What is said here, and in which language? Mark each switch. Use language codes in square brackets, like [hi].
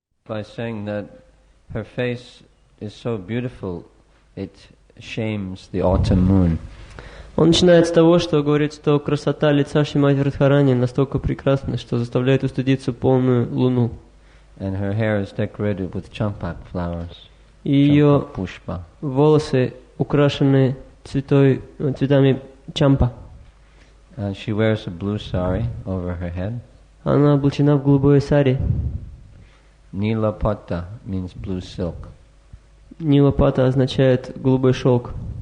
[en] by saying that her face is so beautiful, it shames the autumn moon. [ru] Он начинает с того, что говорит, что красота лица Шримати Радхарани настолько прекрасна, что заставляет устыдиться полную луну. [en] And her hair is decorated with champak flowers. [ru] И ее [sa] Champak pushpa. [ru] волосы украшены цветами чампа. [en] She wears a blue sari over her head. [ru] Она облачена в голубое сари. [en] Nila patta means blue silk. [ru] Нилапата означает голубой шелк.